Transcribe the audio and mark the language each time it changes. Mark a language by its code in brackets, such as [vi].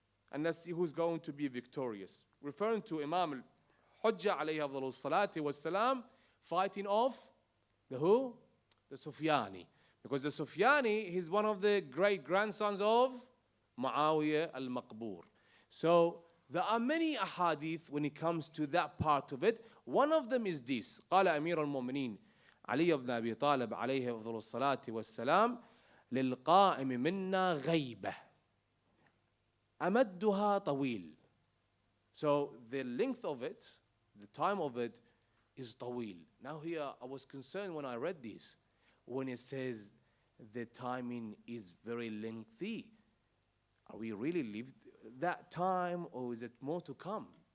[en] And let's see who's going to be victorious." Referring to Imam al-Hujjah [ar] alayhi afdhalu salati wa salam, [en] fighting off the who? The Sufyani. Because the Sufyani, he's one of the great grandsons of Muawiyah al-Maqbur. So there are many ahadith when it comes to that part of it. One of them is this. [ar] قال أمير المؤمنين علي بن أبي طالب عليه أفضل الصلاة والسلام للقائم منا غيبة. أمدها طويل. [en] So the length of it, the time of it is طويل. Now here I was concerned when I read this, when it says the timing is very lengthy. Are we really lived that time, or is it more to come?